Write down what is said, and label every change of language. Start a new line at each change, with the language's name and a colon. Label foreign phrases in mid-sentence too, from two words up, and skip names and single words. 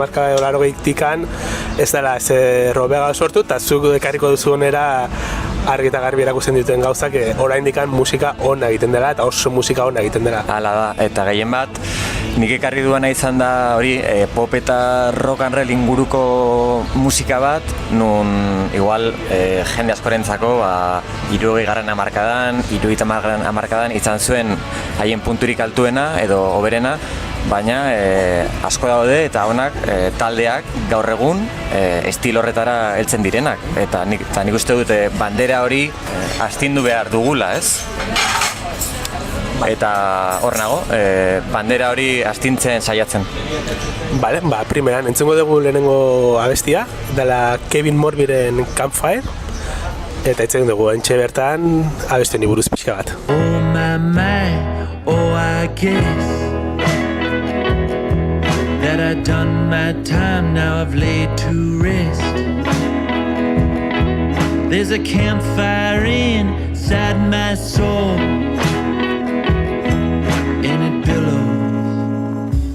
Basque: hamarkada edo 80tikan ez dela robega sortu, eta zuk ekarriko duzu onera argi eta garbi erakusten dituen gauzak oraindik musika ona egiten dela eta oso musika ona egiten dela. Hala da, eta gehien bat nik ekarri duena izan da hori pop eta
English: rock and roll
Basque: inguruko musika bat, nun igual jende askorentzako 60. hamarkadan, 70. hamarkadan izan zuen haien punturik altuena edo hoberena, baina asko daude eta honak taldeak gaur egun estilo horretara heltzen direnak, eta nik uste dut bandera hori astindu behar dugula, ez? Eta hor nago, bandera hori astintzen saiatzen. Bale, primeran, entzungo dugu lehenengo abestia, dela Kevin Morbyren Campfire, eta itzen dugu entxe bertan abestien buruz pixka bat.
English: Oh my, oh I guess that I've done my time, now I've laid to rest. There's a campfire inside my soul, and it billows.